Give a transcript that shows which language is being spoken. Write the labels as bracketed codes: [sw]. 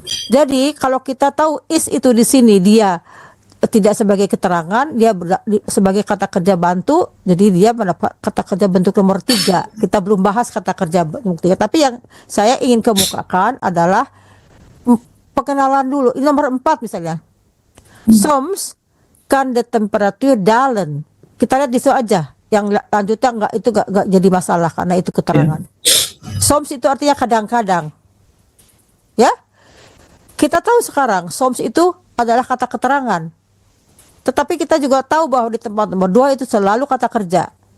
[id] Jadi kalau kita tahu is itu di sini dia tidak sebagai keterangan, dia sebagai kata kerja bantu, jadi dia mendapat kata kerja bentuk nomor 3. Kita belum bahas kata kerja bentuk 3, tapi yang saya ingin kemukakan adalah pengenalan dulu. Ini nomor 4 misalnya. [nl] Soms kan de temperatuur dalen. [id] Kita lihat di situ aja. Yang lanjutnya enggak jadi masalah karena itu keterangan. Soms itu artinya kadang-kadang. Ya? Kita tahu sekarang soms itu adalah kata keterangan. Tetapi kita juga tahu bahwa di tempat nomor 2 itu selalu kata kerja.